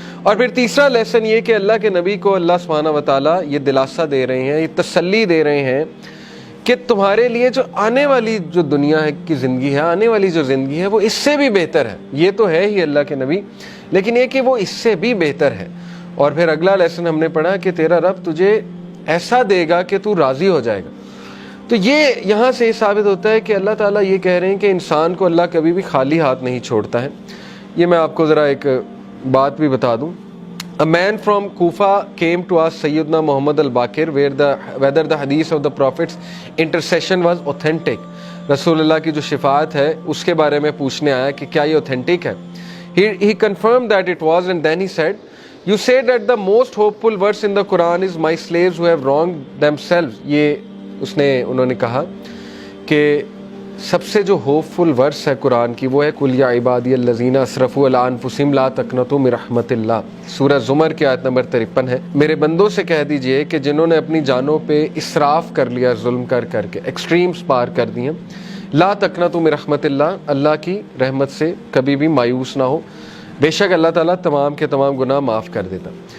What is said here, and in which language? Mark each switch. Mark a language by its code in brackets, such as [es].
[ur] اور پھر تیسرا لیسن یہ کہ اللہ کے نبی کو اللہ سبحانہ و تعالیٰ یہ دلاسا دے رہے ہیں، یہ تسلی دے رہے ہیں کہ تمہارے لیے جو آنے والی جو دنیا ہے کی زندگی ہے، آنے والی جو زندگی ہے وہ اس سے بھی بہتر ہے. یہ تو ہے ہی اللہ کے نبی، لیکن یہ کہ وہ اس سے بھی بہتر ہے. اور پھر اگلا لیسن ہم نے پڑھا کہ تیرا رب تجھے ایسا دے گا کہ تو راضی ہو جائے گا. تو یہ یہاں سے یہ ثابت ہوتا ہے کہ اللہ تعالیٰ یہ کہہ رہے ہیں کہ انسان کو اللہ کبھی بھی خالی ہاتھ نہیں چھوڑتا ہے. یہ میں آپ کو ذرا ایک بات بھی بتا دوں. [en] A man from Kufa came to ask Sayyidina Muhammad al-Baqir whether the hadith of the Prophet's intercession was authentic. [ur] رسول اللہ کی جو شفاعت ہے اس کے بارے میں پوچھنے آیا کہ کیا یہ authentic ہے. [en] He confirmed that it was, and then he said, you say that the most hopeful verse in the Quran is my slaves who have wronged themselves. [ur] یہ انہوں نے کہا کہ سب سے جو ہوپ فل ورس ہے قرآن کی وہ ہے [ar] قل یا عبادی الذین اسرفوا علی انفسہم لا تقنطوا من رحمت اللہ. [ur] سورہ زمر کی آیت نمبر 53 ہے. میرے بندوں سے کہہ دیجئے کہ جنہوں نے اپنی جانوں پہ اسراف کر لیا، ظلم کر کے ایکسٹریمز پار کر دی ہیں، [ar] لا تقنطوا من رحمت اللہ، [ur] اللہ کی رحمت سے کبھی بھی مایوس نہ ہو، بے شک اللہ تعالیٰ تمام کے تمام گناہ معاف کر دیتا.